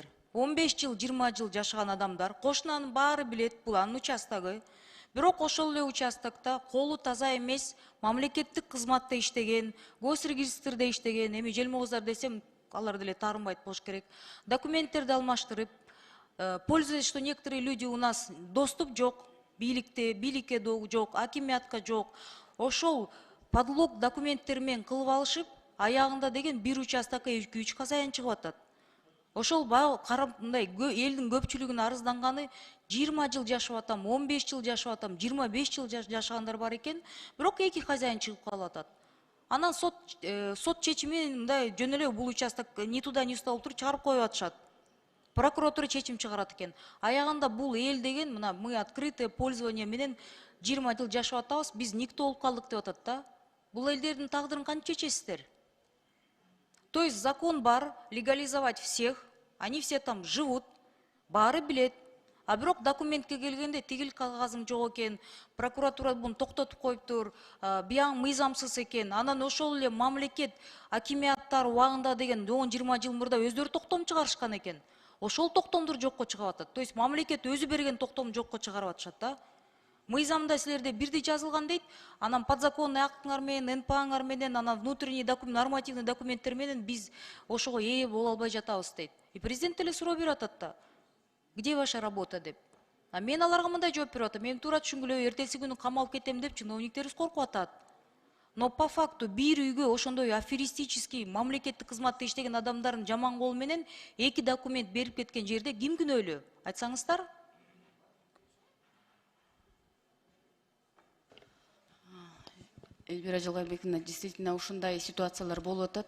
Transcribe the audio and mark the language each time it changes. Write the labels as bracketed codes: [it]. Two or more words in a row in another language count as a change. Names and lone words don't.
[ky] 15 жыл, 20 жыл жашаган адамдар, кошунанын баары билет, бул анын участогу. Бирок ошол эле участокто колу таза эмес, мамлекеттик кызматта иштеген, госрегистрде иштеген, эми желмооздар десем, алар деле таарынбайт болуш керек. Документтерди алмаштырып, [ru] пользуясь, что некоторые люди у нас доступ [ky] жок, бийликке жок, акимиятка жок. Ошол подлог документтер менен кылып алышып, аягында деген бир участокко 2-3 хозяин чыгып атат. Ошол карап мындай элдин көпчүлүгүнүн арызданганы 20 жыл жашап атам, 15 жыл жашап атам, 25 жыл жашагандар бар экен, бирок 2 хозяин чыгып калып атат. Анан сот чечими менен мындай жөн эле бул участок [ru] ни туда ни сюда [ky] болуп туруп чыгарып коюп атышат. Прокуратура чечим чыгарат экен. Аягында бул эл деген мына [ru] мы открытое пользование [ky] менен 20 жыл жашап атабыз, биз никто болуп калдык деп атат да. Бул элдердин тагдырын кантип чечесиздер? [ru] То есть закон бар, легализовать всех, они все там живут, [ky] баары билет. А бирок документке келгенде тигил кагазың жок экен, прокуратура буну токтотуп коюптур, бияң мыйзамсыз экен. Анан ошол эле мамлекет акимияттар убагында деген 10-20 жыл мурда өздөрү токтом чыгарышкан экен. Ошол токтомдор жокко чыгып атат. [ru] То есть [ky] мамлекет өзү берген токтом жокко чыгарып атышат да. Мыйзамда силерде бирдей жазылган дейт, анан подзаконный актыңар менен, НПАңар менен, анан [ru] внутренний нормативный [ky] документтер менен биз ошого ээ боло албай жатабыз дейт. И президент эле суроо берип атат да. [ru] Где ваша работа деп. [ky] А мен аларга мындай жооп берип атам. Мен туура түшүнгүлө, эртеси күнү камалып кетем деп чиновниктерибиз коркуп атат. [ru] Но по факту [ky] бир үйгө ошондой аферистический мамлекеттик кызматта иштеген адамдардын жаман колу менен 2 документ берип кеткен жерде ким күнөөлүү? Айтсаңыздар? Эльвира Жалгайбековна, действительно ушундай ситуациялар болуп атат.